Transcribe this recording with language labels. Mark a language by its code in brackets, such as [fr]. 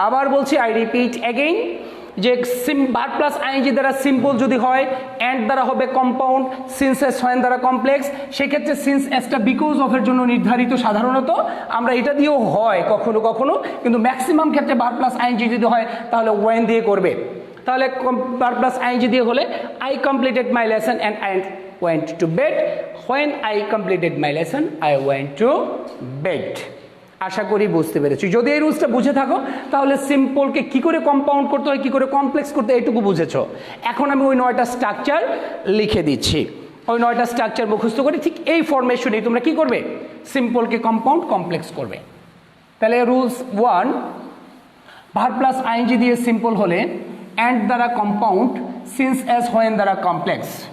[bn] আবার বলছি, [en] I repeat again, [bn] যে ভার্ব প্লাস আইএনজি দ্বারা সিম্পল যদি হয়, অ্যান্ড দ্বারা হবে কম্পাউন্ড, সিন্স এস হোয়েন দ্বারা কমপ্লেক্স। সেক্ষেত্রে সিন্স এসটা বিকজ অফের জন্য নির্ধারিত। সাধারণত আমরা এটা দিয়েও হয় কখনো কখনো, কিন্তু ম্যাক্সিমাম ক্ষেত্রে ভার্ব প্লাস আইএনজি যদি হয় তাহলে ওয়েন দিয়ে করবে। তাহলে ভার্ব প্লাস আইএনজি দিয়ে হলে, [en] I completed my lesson and I went to bed. When I completed my lesson, I went to bed. [bn] আশা করি বুঝতে পেরেছি। যদি এই রুলসটা বুঝে থাকো তাহলে সিম্পলকে কি করে কম্পাউন্ড করতে হয়, কি করে কমপ্লেক্স করতে হয়, এটুকু বুঝেছো। এখন আমি ওই 9টা স্ট্রাকচার লিখে দিচ্ছি। ওই 9টা স্ট্রাকচার মুখস্থ করে ঠিক এই ফরমেশনেই তোমরা কি করবে? সিম্পলকে কম্পাউন্ড, কমপ্লেক্স করবে। তাহলে রুলস 1, ভার্ব প্লাস আইএনজি দিয়ে সিম্পল হলে, অ্যান্ড দ্বারা কম্পাউন্ড, সিন্স অ্যাজ হোয়েন দ্বারা কমপ্লেক্স।